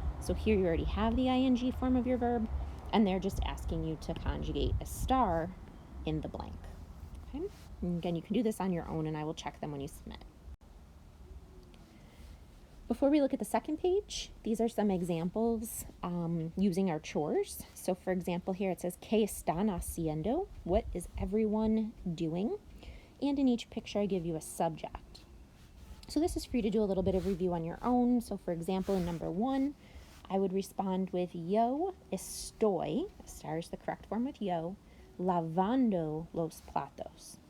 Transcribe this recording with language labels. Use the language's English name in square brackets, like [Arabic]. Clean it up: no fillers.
[English] So here you already have the ing form of your verb, and they're just asking you to conjugate estar in the blank. Okay, and again, you can do this on your own, and I will check them when you submit. Before we look at the second page, these are some examples using our chores. So for example, here it says, [Spanish] ¿Qué están haciendo? [English] What is everyone doing? And in each picture, I give you a subject. So this is for you to do a little bit of review on your own. So for example, in number 1, I would respond with [Spanish] yo estoy, [English] estar is the correct form with yo, [Spanish] lavando los platos.